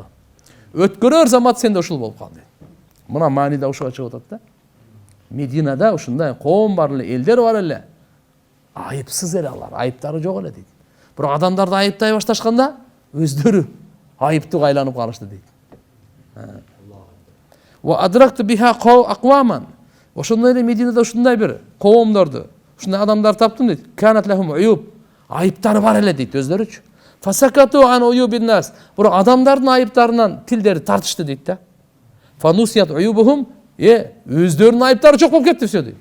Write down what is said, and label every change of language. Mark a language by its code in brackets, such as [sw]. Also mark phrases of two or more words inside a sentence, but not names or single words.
[ky] Өткөрөр замат сенде ушул болуп калды. Мына мааниде ушуга чыгып атат да. Мединада ушундай коом бар эле, элдер бар эле. Айыпсыз эле алар, айыптары жок эле дейт. Бирок адамдарды айыптай башташканда өздөрү айыптуу айланып калышты дейт. [ar] وأدركت بها أقواما. [ky] Ошондой эле Мединада ушундай бир коомдорду, ушундай адамдар таптым дейт. [ar] كانت لهم عيوب. [ky] Айыптары бар эле дейт өздөрүчү. [ar] فسكتوا عن عيوب الناس. [ky] Бирок адамдардын айыптарынан тилдери тартышты дейт да. [ar] فنسيت عيوبهم [ky] Өздөрүнүн айыптары жок болуп кетти все дейт.